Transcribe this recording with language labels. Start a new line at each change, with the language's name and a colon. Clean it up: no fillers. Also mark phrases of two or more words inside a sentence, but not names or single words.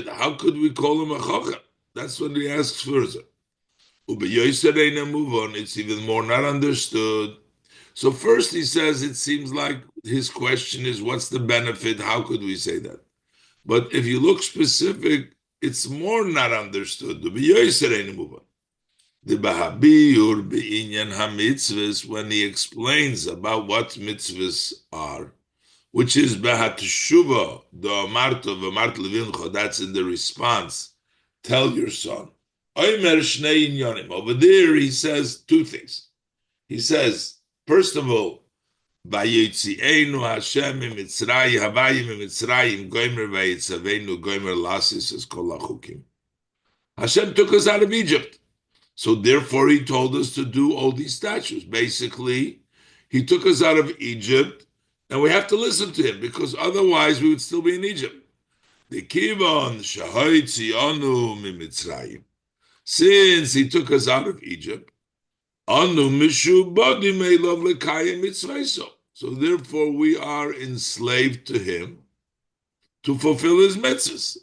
English: How could we call him a chochem? That's what he asks further. Move on, it's even more not understood. So first he says it seems like his question is, what's the benefit? How could we say that? But if you look specific, it's more not understood. The
Hebrew: בביאור בענין המצוות,
English: when he explains about what mitzvahs are, which is b'hateshuva, the
Hebrew: ואמרת ואמרת לבנך,
English: that's in the response, tell your son. Over there, he says two things. He says, first of all,
Hebrew: ויוציאנו השם ממצרים הבאים ממצרים גומר ויצונו גומר לעשות את כל החוקים.
English: Hashem took us out of Egypt, so therefore He told us to do all these statutes. Basically, He took us out of Egypt, and we have to listen to Him because otherwise we would still be in Egypt.
Hebrew: The כיון שהוציאנו ממצרים.
English: Since He took us out of Egypt, so therefore we are enslaved to Him to fulfill His mitzvahs.